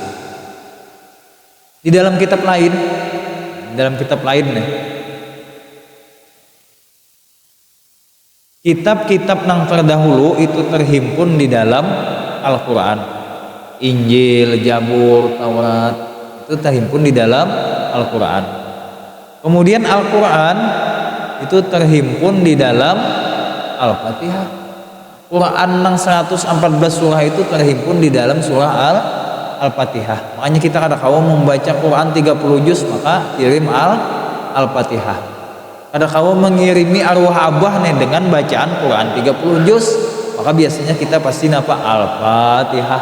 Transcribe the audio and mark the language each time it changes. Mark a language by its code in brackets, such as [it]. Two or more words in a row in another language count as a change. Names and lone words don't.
[bjn] Di dalam kitab lain nih, kitab-kitab nang terdahulu itu terhimpun di dalam Al-Quran. [id] Injil, Zabur, Taurat itu terhimpun di dalam Al-Quran. Kemudian Al-Quran itu terhimpun di dalam Al-Fatihah. [bjn] Quran nang 114 surah itu terhimpun di dalam surah Al-Fatihah. Makanya kita kada kaum membaca Quran 30 juz maka kirim Al-Fatihah. Kada kaum mengirimi arwah abah nih dengan bacaan Quran 30 juz, maka biasanya kita pasti napa Al-Fatihah.